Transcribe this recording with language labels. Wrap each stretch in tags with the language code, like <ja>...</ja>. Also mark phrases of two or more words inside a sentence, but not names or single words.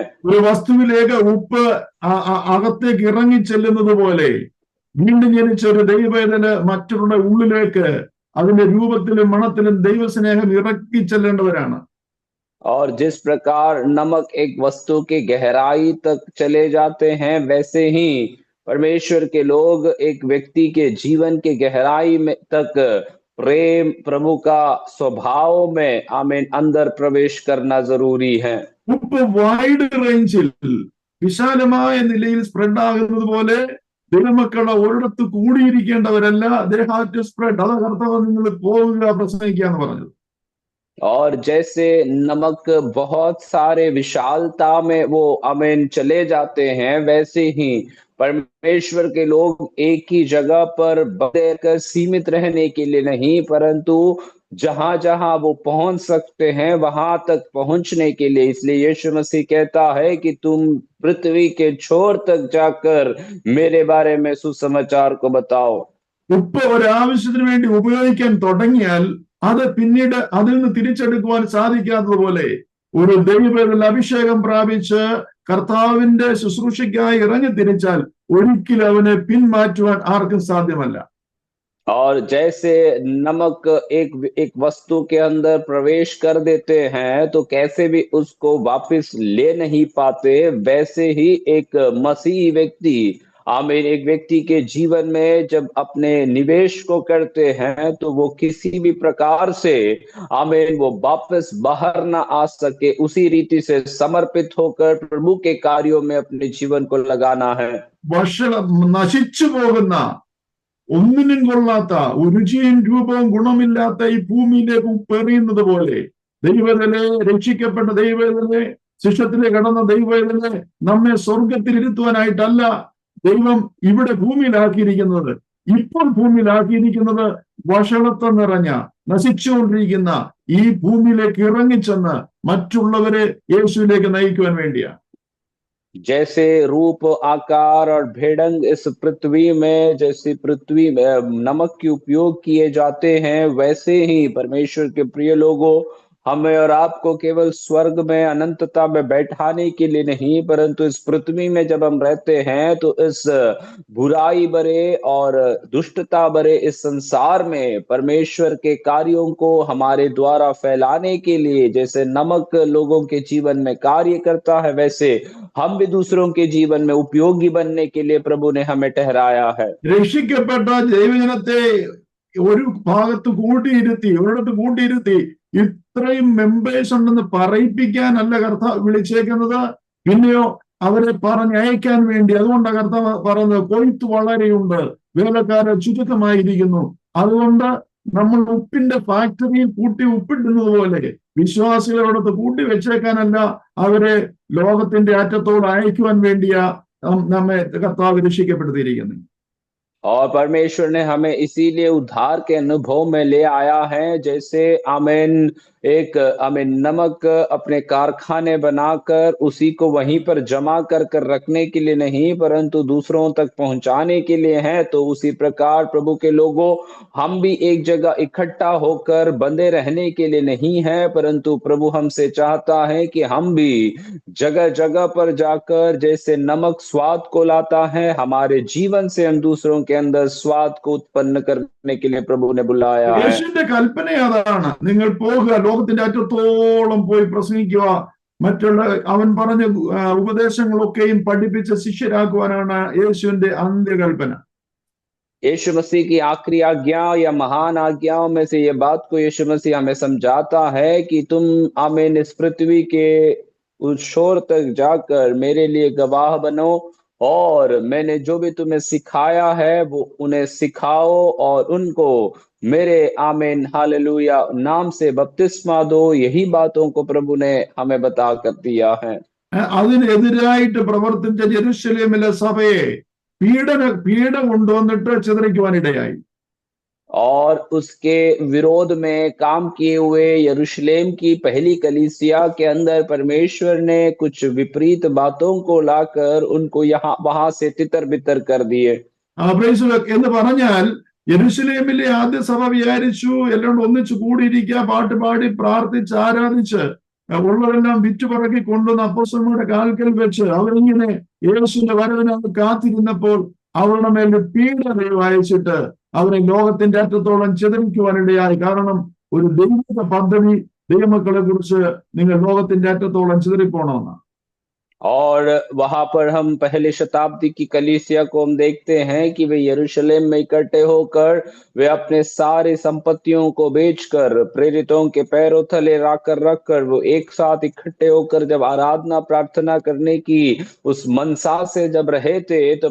<ml>ഒരു വസ്തുവിലേക്ക് ഉപ്പ് അകത്തേക്ക് ഇറങ്ങി ചെല്ലുന്നത് പോലെ വീണ്ടും ജനിച്ച ഒരു ദൈവവേദന മറ്റുള്ള ഉള്ളിലേക്ക് അതിന്റെ രൂപത്തിലും മണത്തിലും ദൈവസ്നേഹം ഇറക്കി ചെല്ലേണ്ടവരാണ്.</ml> <hi>और जिस प्रकार नमक एक वस्तु के गहराई तक चले जाते हैं, वैसे ही परमेश्वर के लोग एक व्यक्ति के जीवन के गहराई में तक प्रेम, प्रभु का स्वभाव में आमीन अंदर प्रवेश करना जरूरी है।</hi> <ml>ഉപ്പ്</ml> <en>wide range</en> <ml>വിശാലമായ നിലയിൽ സ്പ്രെഡ് ആകുന്നത് പോലെ ദൈവമക്കളെ ഒരിടത്ത് കൂടിയിരിക്കേണ്ടവരല്ല,</ml> <en>they have to spread.</en> <ml>അതാ കർത്താവ് നിങ്ങൾ പോവുക പ്രസംഗിക്കുക എന്ന് പറഞ്ഞത്.</ml> <hi>और जैसे नमक बहुत सारे विशालता में वो आमीन चले जाते हैं, वैसे ही परमेश्वर के लोग एक ही जगह पर बंधकर सीमित रहने के लिए नहीं, परंतु जहां जहां वो पहुंच सकते हैं वहां तक पहुंचने के लिए, इसलिए यीशु मसीह कहता है कि तुम पृथ्वी के छोर तक जाकर मेरे बारे में सुसमाचार को बताओ।</hi> <ml>ഉപ്പ് ഒരാവശ്യത്തിന് വേണ്ടി ഉപയോഗിക്കാൻ തുടങ്ങിയാൽ അത് പിന്നീട് അതിൽ നിന്ന് തിരിച്ചെടുക്കുവാൻ സാധിക്കാത്തതുപോലെ ഒരു ദൈവത്തിൽ അഭിഷേകം പ്രാപിച്ച് കർത്താവിന്റെ ശുശ്രൂഷയ്ക്കായി ഇറങ്ങി തിരിച്ചാൽ ഒരിക്കലും അവനെ പിന്മാറ്റുവാൻ ആർക്കും സാധ്യമല്ല.</ml> <hi>और जैसे नमक एक वस्तु के अंदर प्रवेश कर देते हैं तो कैसे भी उसको वापस ले नहीं पाते, वैसे ही एक मसीही व्यक्ति आमीन एक व्यक्ति के जीवन में जब अपने निवेश को करते हैं तो वो किसी भी प्रकार से आमीन वो वापस बाहर ना आ सके, उसी रीति से समर्पित होकर प्रभु के कार्यों में अपने जीवन को लगाना है।</hi> <ml>നശിച്ചു പോകുന്ന ഒന്നിനും കൊള്ളാത്ത രുചിയും രൂപവും ഗുണമില്ലാത്ത ഈ ഭൂമിയിലേക്ക് ഉപ്പെറിയുന്നത് പോലെ ദൈവത്തിലെ രക്ഷിക്കപ്പെട്ട ദൈവത്തിലെ ശിഷ്യത്തിലെ കടന്ന ദൈവത്തിലെ നമ്മെ സ്വർഗത്തിൽ ഇരുത്തുവാനായിട്ടല്ല ദൈവം ഇവിടെ ഭൂമിയിലാക്കിയിരിക്കുന്നത്. ഇപ്പോൾ ഭൂമിയിലാക്കിയിരിക്കുന്നത് വഷളത്വം നിറഞ്ഞ നശിച്ചുകൊണ്ടിരിക്കുന്ന ഈ ഭൂമിയിലേക്ക് ഇറങ്ങിച്ചെന്ന് മറ്റുള്ളവരെ യേശുവിലേക്ക് നയിക്കുവാൻ വേണ്ടിയാണ്.</ml> <hi>जैसे रूप, आकार और भेड़ंग इस पृथ्वी में, जैसे पृथ्वी में नमक के उपयोग किए जाते हैं, वैसे ही परमेश्वर के प्रिय लोगों हमें और आपको केवल स्वर्ग में अनंतता में बैठाने के लिए नहीं, परंतु इस पृथ्वी में जब हम रहते हैं तो इस बुराई भरे और दुष्टता भरे इस संसार में परमेश्वर के कार्यों को हमारे द्वारा फैलाने के लिए, जैसे नमक लोगों के जीवन में कार्य करता है, वैसे हम भी दूसरों के जीवन में उपयोगी बनने के लिए प्रभु ने हमें ठहराया है।</hi> <ml>രക്ഷിക്കപ്പെട്ട ദൈവജനത്തെ ഒരു ഭാഗത്ത് കൂട്ടിയിരുത്തി, ഒരിടത്ത് കൂട്ടിയിരുത്തി ഇത്രയും മെമ്പേഴ്സ് ഉണ്ടെന്ന് പറയിപ്പിക്കാനല്ല കർത്താവ് വിളിച്ചേക്കുന്നത്, പിന്നെയോ അവരെ പറഞ്ഞയക്കാൻ വേണ്ടി. അതുകൊണ്ട് കർത്താവ് പറയുന്നത് കൊയ്ത്ത് വളരെയുണ്ട്, വേലക്കാരെ ചുരുക്കമായിരിക്കുന്നു. അതുകൊണ്ട് നമ്മൾ ഉപ്പിന്റെ ഫാക്ടറിയിൽ കൂട്ടി ഉപ്പിടുന്നത് പോലെ വിശ്വാസികളെ അവിടുത്തെ കൂട്ടി വെച്ചേക്കാനല്ല, അവരെ ലോകത്തിന്റെ അറ്റത്തോട് അയക്കുവാൻ വേണ്ടിയാ നമ്മെ കർത്താവ് രക്ഷിക്കപ്പെടുത്തിയിരിക്കുന്നത്.</ml> <hi>और परमेश्वर ने हमें इसीलिए उद्धार के अनुभव में ले आया है, जैसे आमीन एक आमीन नमक अपने कारखाने बनाकर उसी को वहीं पर जमा कर कर रखने के लिए नहीं, परंतु दूसरों तक पहुंचाने के लिए है। तो उसी प्रकार प्रभु के लोगों, हम भी एक जगह इकट्ठा होकर बंधे रहने के लिए नहीं है, परंतु प्रभु हमसे चाहता है कि हम भी जगह जगह पर जाकर, जैसे नमक स्वाद को लाता है, हमारे जीवन से हम दूसरों के अंदर स्वाद को उत्पन्न करने के लिए प्रभु ने बुलाया है।</hi> <ml>യേശുവിന്റെ കൽപ്പന അതാണ്, നിങ്ങൾ പോകുക, ലോകത്തിന്റെ അറ്റത്തോളം പോയി പ്രസംഗിക്കുക, മറ്റുള്ള അവൻ പറഞ്ഞ ഉപദേശങ്ങളൊക്കെയും പഠിപ്പിച്ച് ശിഷ്യരാക്കുവാനാണ് യേശുവിന്റെ അന്ത്യകൽപ്പന.</ml> <hi>यीशु मसीह की आखिरी आज्ञा या महान आज्ञाओं में से ये बात को यीशु मसीह हमें समझाता है कि तुम आमीन इस पृथ्वी के उस छोर तक जाकर मेरे लिए गवाह बनो, और मैंने जो भी तुम्हें सिखाया है वो उन्हें सिखाओ, और उनको मेरे आमीन हालेलुया नाम से बपतिस्मा दो। यही बातों को प्रभु ने हमें बता कर दिया है।</hi> <ml>അതിനെതിരായിട്ട് പ്രവർത്തിച്ച ജെറുസലേമിലെ സഭയെ പീഡ കൊണ്ടുവന്നിട്ട് ചിതറിക്കുവാനിടയായി.</ml> <hi>और उसके विरोध में काम किए हुए यरूशलेम की पहली कलीसिया के अंदर परमेश्वर ने कुछ विपरीत बातों को लाकर उनको यहाँ वहां से तितर बितर कर दिए।</hi> <ml>എന്ന് പറഞ്ഞാൽ യെരൂശലേമിലെ ആദ്യ സഭ വിചാരിച്ചു എല്ലാം ഒന്നിച്ചു കൂടിയിരിക്കുക, പാട്ട് പാടി പ്രാർത്ഥിച്ച് ആരാധിച്ച് ഉള്ളതെല്ലാം വിറ്റുപറക്കി കൊണ്ടുവന്ന് അപ്പോസ്തലന്മാരുടെ കാൽക്കൽ വെച്ച് അവരിങ്ങനെ യേശുവിന്റെ വരവിനായി കാത്തിരുന്നപ്പോൾ അവരുടെ മേൽ പീഡ ദൈവം അയച്ചിട്ട് അവരെ ലോകത്തിന്റെ അറ്റത്തോളം ചിതറിക്കുവാനിടയായി. കാരണം ഒരു ദൈവിക പദ്ധതി ദൈവമക്കളെ കുറിച്ച് നിങ്ങൾ ലോകത്തിന്റെ അറ്റത്തോളം ചിതറിപ്പോണമെന്നാണ്.</ml> <hi>और वहां पर हम पहले शताब्दी की कलीसिया को हम देखते हैं कि वे यरूशलेम में इकट्ठे होकर वे अपने सारे संपत्तियों को बेचकर प्रेरितों के पैरों तले रखकर वो एक साथ इकट्ठे होकर जब आराधना प्रार्थना करने की उस मनसा से जब रहे थे, तो</hi>